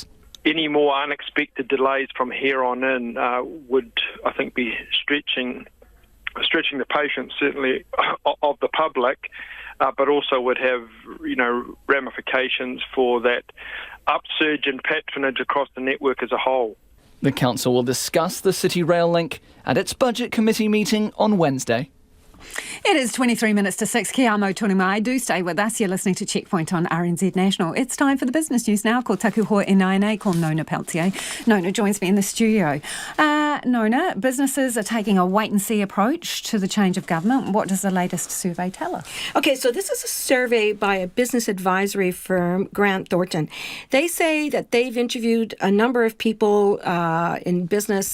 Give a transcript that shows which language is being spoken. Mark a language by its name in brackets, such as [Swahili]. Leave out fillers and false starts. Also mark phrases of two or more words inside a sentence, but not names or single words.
[English] Any more unexpected delays from here on in would, I think, be stretching the patience, certainly, of the public, but also would have, ramifications for that upsurge in patronage across the network as a whole. The council will discuss the City Rail Link at its Budget Committee meeting on Wednesday. It is 23 minutes to 6. [Māori] Kia amo tonu mai. [English] Do stay with us. You're listening to Checkpoint on RNZ National. It's time for the business news now. [Māori] Ko taku hoa e nainei, ko Nona Peltier. [English] Nona joins me in the studio. Nona, businesses are taking a wait-and-see approach to the change of government. What does the latest survey tell us? Okay, so this is a survey by a business advisory firm, Grant Thornton. They say that they've interviewed a number of people in business.